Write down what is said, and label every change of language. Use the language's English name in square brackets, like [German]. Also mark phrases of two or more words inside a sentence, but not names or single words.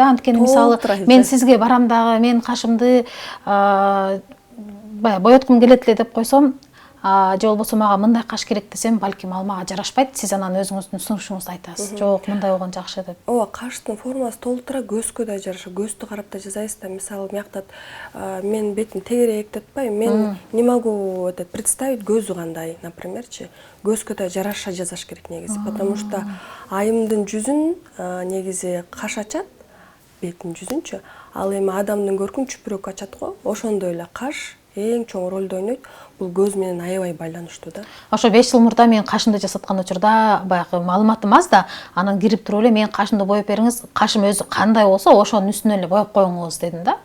[Kyrgyz] Анткени мисалы мен сизге барам дагы мен кашымды баягы боёткум келет эле деп койсом, же болбосо мага мындай каш керек десем, балким ал мага жарашпайт. Сиз анан өзүңүздүн сунушуңузду айтасыз. Жок, мындай болгон жакшы деп. Ооба, каштын формасы толтура көзгө да жараша. Көздү карап да жасайсыз да. Мисалы, мыяктат мен бетим тегерек деп атпайбы. Мен [Russian] не могу представить [Kyrgyz] көзү кандай, напримерчи. Көзгө да жараша жасаш керек негизи. [Russian] Потому что [Kyrgyz] айымдын жүзүн негизи каш ачат, беттин жүзүнчү. Ал эми адамдын көркүн чүпүрөк ачат го. Ошондой эле каш эң чоң ролду ойнойт. Бул көз менен аябай байланыштуу да. Ошо 5 жыл мурда мен кашымды жасаткан учурда баягы маалыматым аз да, анан кирип туруп эле мен кашымды боеп бериңиз, кашым өзү кандай болсо ошонун үстүнө эле боеп коюңуз дедим да.